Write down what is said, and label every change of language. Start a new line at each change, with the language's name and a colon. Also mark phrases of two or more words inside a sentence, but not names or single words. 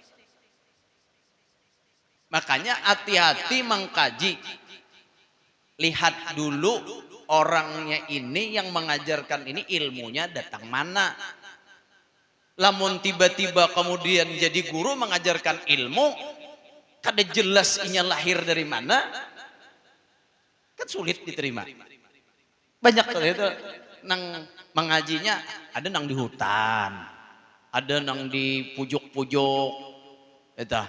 Banjar: Makanya hati-hati mengkaji. Lihat dulu orangnya ini yang mengajarkan ini ilmunya datang mana. Lamun tiba-tiba kemudian jadi guru mengajarkan ilmu, kada jelas inya lahir dari mana, kan sulit diterima. Banyak tuh itu nang mengajinya, ada nang di hutan, ada nang di pujuk-pujuk, itu.